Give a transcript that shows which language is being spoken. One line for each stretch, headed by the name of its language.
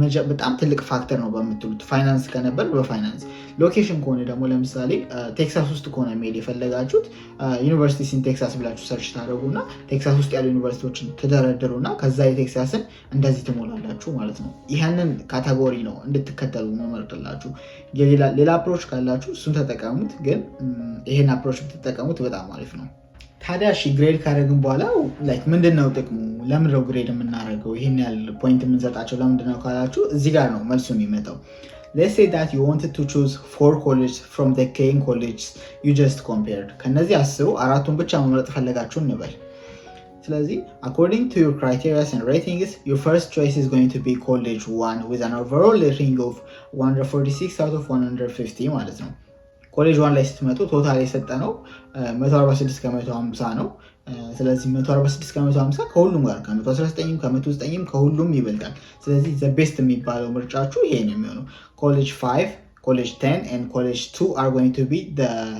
Amharic: በጣም ትልቅ ፋክተር ነው በምትሉት ፋይናንስ ከነበር በፋይናንስ ሎኬሽን ከሆነ ደግሞ ለምሳሌ ቴክሳስ ውስጥ ከሆነ መሄድ የፈለጋችሁት ዩኒቨርሲቲስ ኢን ቴክሳስ ብላችሁ ሰርች ታደረጉና ቴክሳስ ውስጥ ያሉ ዩኒቨርሲቲዎችን ትደረድሩና ከዛ የቴክሳስን እንደዚህ ትሞላላችሁ ማለት ነው። ይህንን ካቴጎሪ ነው እንድትከተሉ መመርጥላችሁ። ሌላ አፕሮች ካላችሁ እሱን ተጠቀሙት፣ ግን ይሄን አፕሮች ብትጠቀሙት በጣም አሪፍ ነው። ታዲያ ግሬድ ካደረግን በኋላ ምንድነው ጥቅሙ? ለምንድነው ግሬድ የምናደርገው? ይህን ያህል ፖይንት የምንሰጣቸው ለምንድነው ካላችሁ እዚህ ጋር ነው መልሱ የሚመጣው።
English: Let's say that you wanted to choose 4 colleges from the Kane colleges you just compared.
Amharic: ከነዚህ 10 4ቱን ብቻ መምረጥ ፈለጋችሁ እንበል። ስለዚህ
English: according to your criteria and ratings, your first choice is going to be college 1 with an overall rating of 146 out of 150
Amharic: ማለት ነው። ኮሌጅ 1 ላይ ስትመጡ ቶታል የሰጠነው 146 ከ150 ነው። ስለዚህ 146 ከ150 ከሁሉም ጋር ከ119 ከ109 ከሁሉም ይበልጣል። ስለዚህ ዘ ቤስት የሚባለው ምርጫችሁ ይሄ ነው የሚሆነው። ኮሌጅ 5 ኮሌጅ 10 and ኮሌጅ 2
English: are going to be the